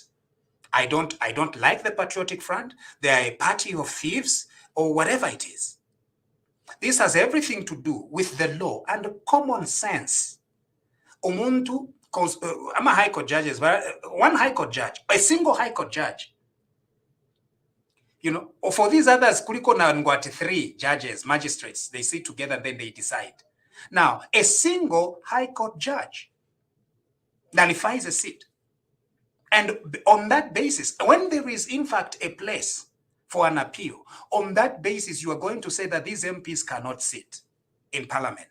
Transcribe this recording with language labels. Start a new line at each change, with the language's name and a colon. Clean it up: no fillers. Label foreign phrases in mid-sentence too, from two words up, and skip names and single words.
English: I don't like the Patriotic Front. They are a party of thieves or whatever it is. This has everything to do with the law and common sense. Umuntu, I'm a high court judges, but one high court judge, a single high court judge. You know, or for these others,
Bemba: kuliko na ngwati
English: 3 judges, magistrates, they sit together and then they decide. Now, a single high court judge nullifies a seat. And on that basis, when there is in fact a place for an appeal, on that basis, you are going to say that these MPs cannot sit in parliament.